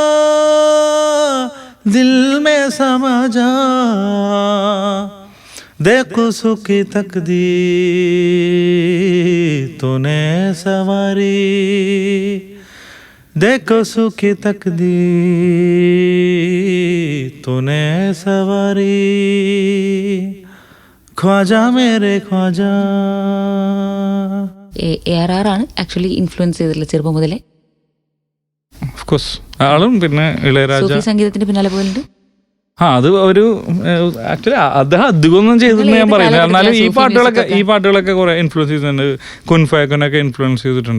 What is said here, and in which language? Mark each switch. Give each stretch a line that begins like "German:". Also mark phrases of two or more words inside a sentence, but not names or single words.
Hindi: दिल में समा जा देखो सुखी तकदीर तूने सवारी देखो सुखी तकदीर तूने सवारी ख्वाजा मेरे ख्वाजा.
Malayalam: ARR ആണ് ആക്ച്വലി ഇൻഫ്ലുവൻസ് ചെയ്തിട്ടുള്ള ചെറുപ്പം മുതലേ.
English: of course
Malayalam: ആളും പിന്നെ ഇളയരാജ സംഗീതത്തിന്റെ പിന്നാലെ പോയിട്ടുണ്ട്. അത് ഒരു ആക്ച്വലി അദ്ദേഹം അധികമൊന്നും ചെയ്തെന്ന് ഞാൻ പറയുന്നത്. എന്നാലും ഈ പാട്ടുകളൊക്കെ കുറെ ഇൻഫ്ലുവൻസ് ചെയ്തിട്ടുണ്ട്. കുൻഫാക്കനൊക്കെ ഇൻഫ്ലുവൻസ് ചെയ്തിട്ടുണ്ട്.